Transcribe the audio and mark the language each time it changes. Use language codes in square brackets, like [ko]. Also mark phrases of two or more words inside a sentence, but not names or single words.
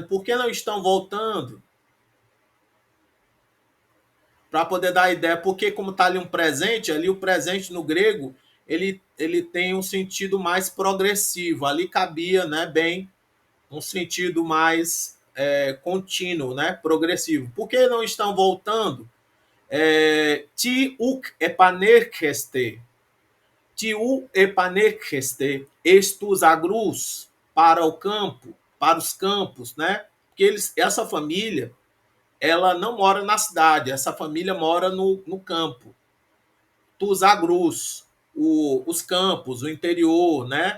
[pt] Por que não estão voltando? Para poder dar ideia, porque como está ali um presente, ali o presente no grego, ele tem um sentido mais progressivo. Ali cabia, né, bem, um sentido mais contínuo, né, progressivo. Por que não estão voltando? [el] Τι ουκ επανέρχεστε. Τι ου επανέρχεστε. Εστους αγρους. [pt] Para o campo, para os campos, né? Porque essa família, ela não mora na cidade, essa família mora no campo. [el] Τους αγρούς, [pt] os campos, o interior, né?